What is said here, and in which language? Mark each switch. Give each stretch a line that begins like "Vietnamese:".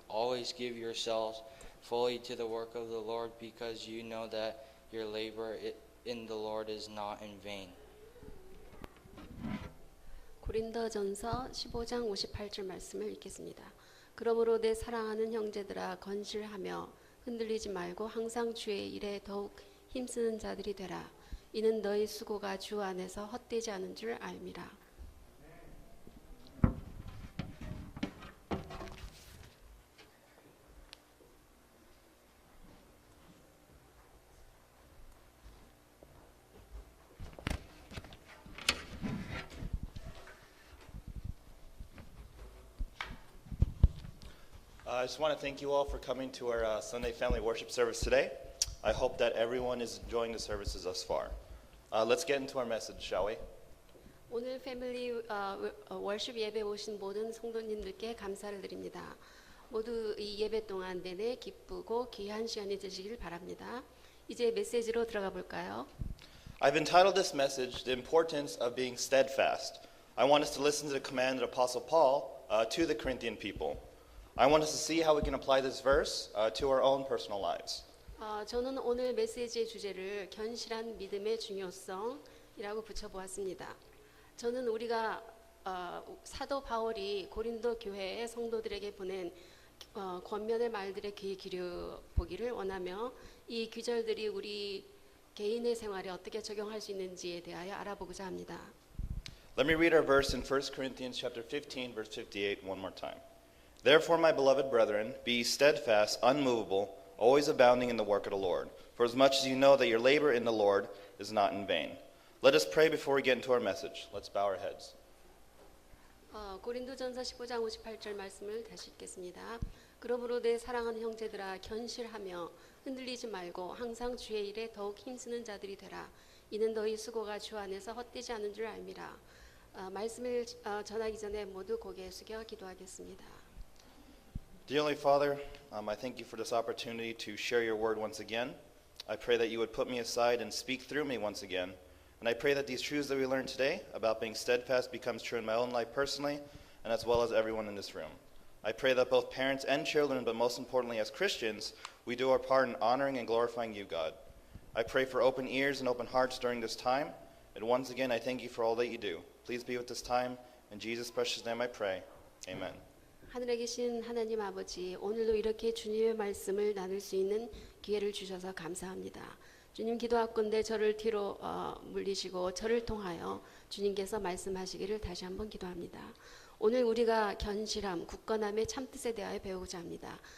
English: Always give yourselves fully to the work of the Lord, because you know that your labor in the Lord is not in vain.
Korean: 고린도전서 15장 58절 말씀을 읽겠습니다. 그러므로 내 사랑하는 형제들아, 건실하며 흔들리지 말고 항상 주의 일에 더욱 힘쓰는 자들이 되라. 이는 너희 수고가 주 안에서 헛되지 않은 줄 알미라.
English: I just want to thank you all for coming to our Sunday family worship service today. I hope that everyone is enjoying the services thus far. Let's get into our message, shall we?
Korean: 오늘 패밀리 월십 예배 오신 모든 성도님들께 감사를 드립니다. 모두 이 예배 동안 내내 기쁘고 귀한 시간이 되시길 바랍니다. 이제 메시지로 들어가 볼까요?
English: I've entitled this message, The Importance of Being Steadfast. I want us to listen to the command of Apostle Paul to the Corinthian people. I want us to see how we can apply this verse to our own personal lives.
Korean: 저는 오늘 메시지의 주제를 견실한 믿음의 중요성이라고 붙여보았습니다. 저는 우리가 사도 바울이 고린도 교회의 성도들에게 보낸 권면의 말들에 귀 기울여 보기를 원하며 이 귀절들이 우리 개인의 생활에 어떻게 적용할 수 있는지에 대하여 알아보고자 합니다.
English: Let me read our verse in 1 Corinthians chapter 15, verse 58 one more time. Therefore, my beloved brethren, be steadfast, unmovable, always abounding in the work of the Lord. For as much as you know that your labor in the Lord is not in vain. Let us pray before we get into our message. Let's bow our heads.
Korean: 고린도전서 15장 58절 말씀을 다시 읽겠습니다. 그러므로 내 사랑하는 형제들아, 견실하며 흔들리지 말고 항상 주의 일에 더욱 힘쓰는 자들이 되라. 이는 너희 수고가 주 안에서 헛되지 않은 줄 알미라. 말씀을 전하기 전에 모두 고개 숙여 기도하겠습니다.
English: Dear Heavenly Father, I thank you for this opportunity to share your word once again. I pray that you would put me aside and speak through me once again. And I pray that these truths that we learned today about being steadfast becomes true in my own life personally, and as well as everyone in this room. I pray that both parents and children, but most importantly as Christians, we do our part in honoring and glorifying you, God. I pray for open ears and open hearts during this time. And once again, I thank you for all that you do. Please be with this time. In Jesus' precious name I pray. Amen.
Korean: 하늘에 계신 하나님 아버지, 오늘도 이렇게 주님의 말씀을 나눌 수 있는 기회를 주셔서 감사합니다. 주님, 기도하건대 저를 뒤로 물리시고 저를 통하여 주님께서 말씀하시기를 다시 한번 기도합니다. 오늘 우리가 견실함, 굳건함의 참뜻에 대하여 배우고자 합니다.